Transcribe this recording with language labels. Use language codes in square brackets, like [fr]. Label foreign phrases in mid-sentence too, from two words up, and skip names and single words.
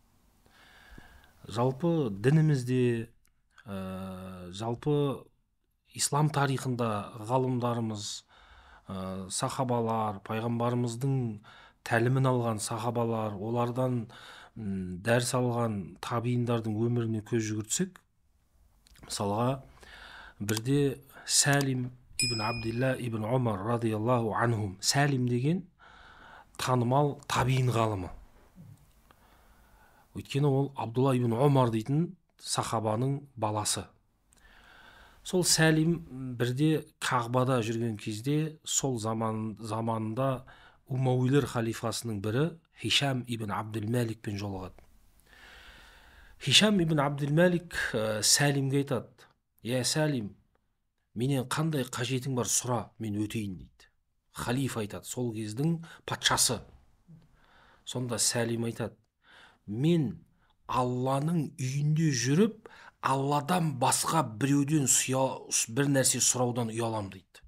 [kk] Жалпы дінімізде, жалпы ислам тарихында ғалымдарымыз, сахабалар, пайғамбарымыздың тәлімін алған сахабалар, олардан дәріс алған табииндардың өміріне көз жүгіртсек, мысалға бірде Сәлим ибн Абдилла ибн Омар [ar] رضي الله عنهم, [kk] Сәлим деген танымал табиин ғалымы. Өйткені ол Абдулла ибн Омар дейтін сахабаның баласы. Сол Сәлим бірде Кағбада жүрген кезде, сол заманында Умауилер халифасының бірі Хишам ибн Абдул-Маликпен жолығады. Хишам ибн Абдул-Малик Сәлимге айтады: «Я Сәлим, менен қандай қажетің бар, сұра, мен өтейін» дейді. Халифа айтады, сол кездің патшасы. Сонда Сәлим айтады: «Мен Алланың үйінде жүріп, Алладан басқа біреуден бір нәрсе сұраудан ұялам» дейді.